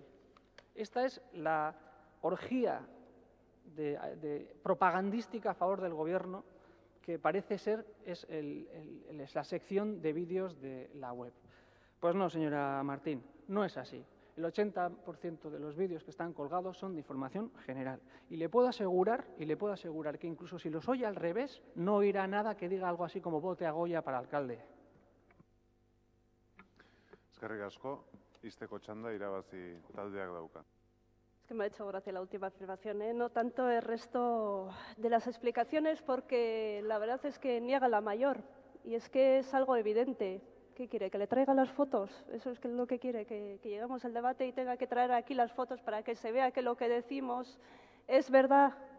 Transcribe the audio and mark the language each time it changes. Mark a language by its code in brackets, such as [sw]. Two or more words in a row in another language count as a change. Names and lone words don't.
[es] Esta es la orgía propagandística a favor del Gobierno que parece ser es la sección de vídeos de la web. Pues no, señora Martín, no es así. El 80% de los vídeos que están colgados son de información general. Y le puedo asegurar que incluso si los oye al revés, no oirá nada que diga algo así como vote a Goya para alcalde. [eu] Eskerrik asko, ixteko txanda irabazi taldeak dauka. [es] Es que me ha hecho gracia la última afirmación, ¿eh? No tanto el resto de las explicaciones, porque la verdad es que niega la mayor. Y es que es algo evidente. ¿Qué quiere? ¿Que le traiga las fotos? Eso es lo que quiere, que lleguemos al debate y tenga que traer aquí las fotos para que se vea que lo que decimos es verdad.